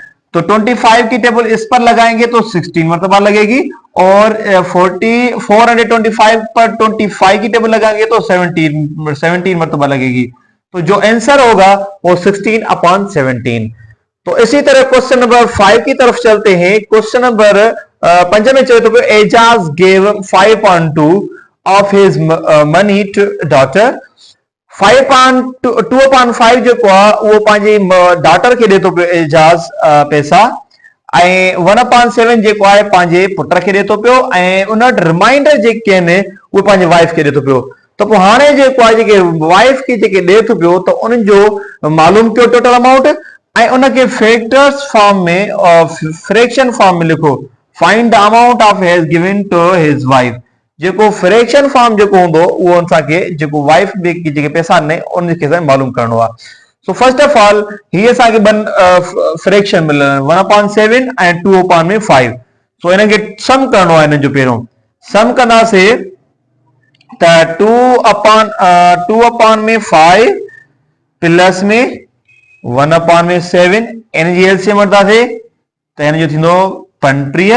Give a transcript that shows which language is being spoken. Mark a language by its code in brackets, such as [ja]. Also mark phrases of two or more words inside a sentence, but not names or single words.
[hi] तो 25 की टेबल इस पर लगाएंगे तो 16 मरतबा लगेगी और 425 पर 25 की टेबल लगाएंगे तो 17 मरतबा लगेगी। तो जो आंसर होगा वो 16/17। तो इसी तरह [en] question number 5 [hi] की तरफ चलते हैं। [en] question number 5 [hi] में चले तो [en] एजाज गेव 5.2 of his money to daughter। [sd] 2/5 जो वो पंहिंजी डॉटर खे ॾे थो पियो एजाज पैसा ऐं 1/7 जेको आहे पंहिंजे पुट खे ॾे थो पियो ऐं उन वटि रिमाइंडर जेके आहिनि उहे पंहिंजे वाइफ खे ॾे थो पियो। त पोइ हाणे जेको आहे जेके वाइफ खे जेके ॾे थो पियो त उन्हनि जो मालूम कयो [en] total amount [sd] ऐं उनखे [en] factors form [sd] में [en] fraction form [sd] में लिखो। [en] find the amount of has given to his wife. [sd] जेको [en] fraction form [sd] जेको हूंदो उहो असांखे जेको वाइफ की जेके पैसा आहिनि उनखे मालूम करणो आहे। सो [en] first of all [sd] हीअ असांखे फ्रैक्शन मिलनि 1/7 ऐं 2/5। सो हिनखे सम करणो आहे। हिन जो पहिरियों सम कंदासीं त 2/5 प्लस में 1/7 इन जी एलसीएम वठंदासीं त हिन जो थींदो 35।